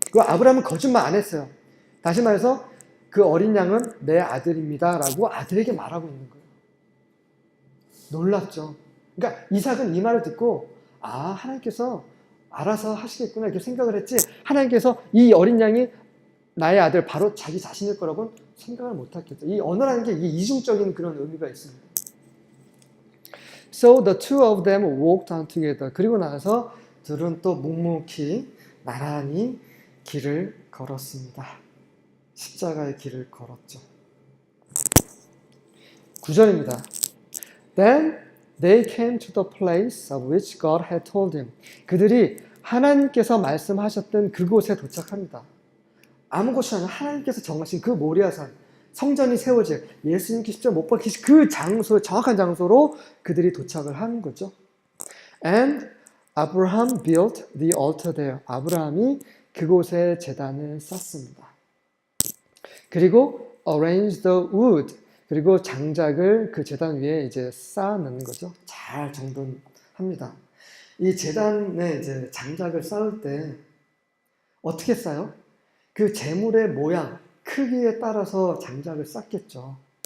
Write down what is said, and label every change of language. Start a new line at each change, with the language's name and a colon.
Korean: 그 아브라함은 거짓말 안 했어요. 다시 말해서 그 어린 양은 내 아들입니다 라고 아들에게 말하고 있는 거예요. 놀랍죠. 그러니까 이삭은 이 말을 듣고 하나님께서 알아서 하시겠구나 이렇게 생각을 했지, 하나님께서 이 어린 양이 나의 아들 바로 자기 자신일 거라고는 생각을 못했겠죠. 이 언어라는 게 이 이중적인 그런 의미가 있습니다.
English: So the two of them walked on together.
Korean: 그리고 나서 둘은 또 묵묵히 나란히 길을 걸었습니다. 십자가의 길을 걸었죠. 9절입니다.
English: Then they came to the place of which God had told him.
Korean: 그들이 하나님께서 말씀하셨던 그곳에 도착합니다. 아무 곳이 아니라 하나님께서 정하신 그 모리아산, 성전이 세워질 예수님께 십자가 못 박히신 그 장소, 정확한 장소로 그들이 도착을 하는 거죠.
English: And Abraham built the altar there.
Korean: 아브라함이 그곳에 제단을 쌓습니다. 그리고
English: arrange the wood.
Korean: 그리고 장작을 그 제단 위에 이제 쌓아놓는 거죠. 잘 정돈합니다. 이 제단에 이제 장작을 쌓을 때 어떻게 쌓아요? 그 제물의 모양, 크기에 따라서 장작을 쌓겠죠.